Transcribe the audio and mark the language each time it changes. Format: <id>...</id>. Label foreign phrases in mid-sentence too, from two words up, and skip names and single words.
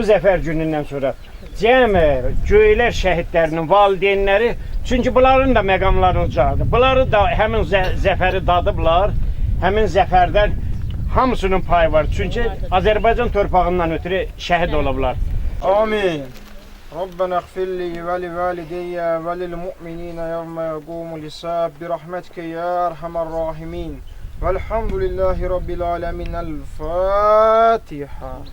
<az>zəfər günündən sonra cəmi göylər şəhidlərinin valideynləri, çünki bunların da məqamları ucadır. Bunları da həmin zəfəri dadıblar, həmin zəfərdən hamısının payı var. Çünki Azərbaycan torpağından ötürü şəhid olublar. Amin.</az> <ar>ربنا اغفر لي ولوالدي وللمؤمنين يوم يقوم الحساب برحمتك يا أرحم الراحمين. والحمد لله رب العالمين. El Fatiha.</ar>